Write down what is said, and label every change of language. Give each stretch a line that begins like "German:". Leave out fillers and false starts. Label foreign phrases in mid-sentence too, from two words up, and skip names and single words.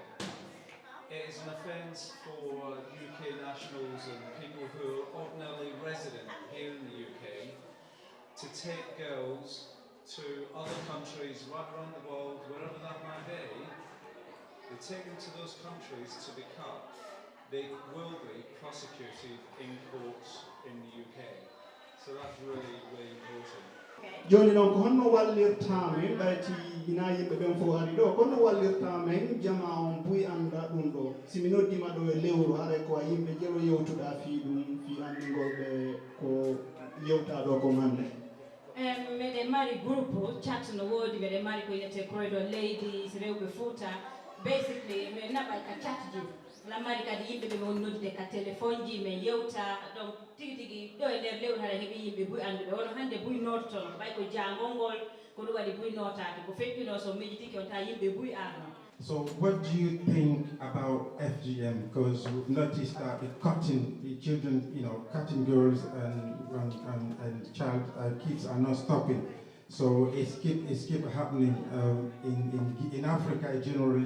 English: It is an offence for UK nationals and people who are ordinarily resident here in the UK to take girls to other countries right around the world, wherever that might be. They take them to those countries to be cut. They will be prosecuted in courts in the UK. So that's really important.
Fula: Joni non ko honno wallirtame ɓayti ina yimɓe ɓen fof ari ɗo kono wallirtamen jama on buy anda ɗum ɗo simi noddima ɗo e lewru haɗa ko a yimɓe ƴeewo yewtuɗa fi ɗum fi andingol ɓe ko yewta ɗo ko hande. Meɗen mari
French: groupe chat
Fula: no woodi meɗen mari ko yiyete Croydon ladies rewɓe Fouta. Basically min naɓa ka chat ji la mari kadi yimɓe ɓe won noddude ka téléphone ji min yewta donc tigi ɗo e nder lewru haɗa heeɓi yimɓe buy anduɓe wono hannde buy nottono ɓay ko jangol ngol ko ɗum waɗi buy notade ko feƴƴino so miijitiki on tawa yimɓe buy arno.
English: So what do you think about FGM? Because we've noticed that the children, cutting girls and kids are not stopping. So it's keep happening in Africa generally.